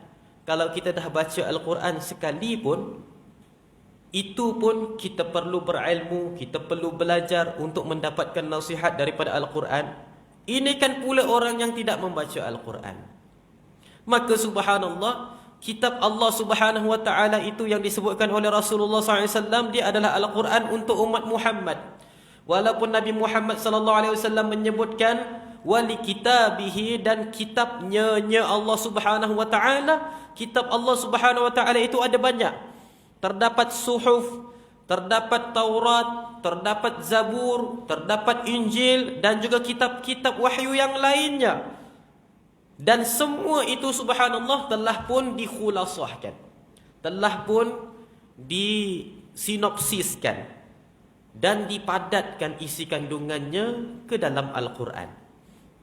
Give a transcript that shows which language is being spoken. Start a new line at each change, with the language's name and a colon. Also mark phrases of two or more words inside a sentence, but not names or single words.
Malay: Kalau kita dah baca Al-Quran sekali pun, itu pun kita perlu berilmu, kita perlu belajar untuk mendapatkan nasihat daripada Al-Quran. Ini kan pula orang yang tidak membaca Al-Quran. Maka subhanallah, kitab Allah
Arabic: Subhanahu wa taala
Malay: itu yang disebutkan oleh Rasulullah SAW, dia adalah Al-Quran untuk umat Muhammad. Walaupun Nabi Muhammad SAW menyebutkan
Arabic: wali kitabihi,
Malay: dan kitabnya Allah
Arabic: Subhanahu wa taala,
Malay: kitab Allah
Arabic: Subhanahu wa taala
Malay: itu ada banyak. Terdapat suhuf, terdapat Taurat, terdapat Zabur, terdapat Injil, dan juga kitab-kitab wahyu yang lainnya. Dan semua itu subhanallah telah pun dikhulasahkan, telah pun disinopsiskan dan dipadatkan isi kandungannya ke dalam Al-Quran.